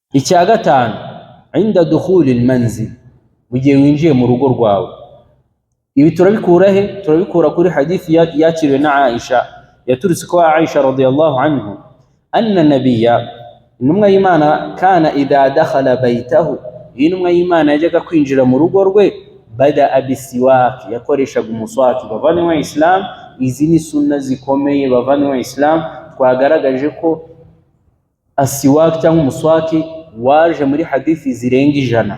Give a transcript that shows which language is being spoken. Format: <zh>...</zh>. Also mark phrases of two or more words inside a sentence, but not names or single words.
<rw>icya gatanu</rw> <ar>عند دخول المنزل</ar> <rw>mu gihe winjiye mu rugo rwawe. Ibi turabikura he? Turabikura kuri hadithi yakiriwe na Aisha, yaturutse kwa Aisha</rw> <ar>رضي الله عنه أن النبي,</ar> <rw>intumwa y'Imana,</rw> <ar>كان إذا دخل بيته,</ar> <rw>intumwa y'Imana yajyaga kwinjira mu rugo rwe,</rw> <ar>بدأ بالسواك,</ar> <rw>yakoreshaga umuswaki. Bavandimwe Islam, izi ni sunna zikomeye. Bavandimwe Islam, twagaragaje ko asiwak cyangwa umuswaki waje muri hadithi zirenga 100.</rw>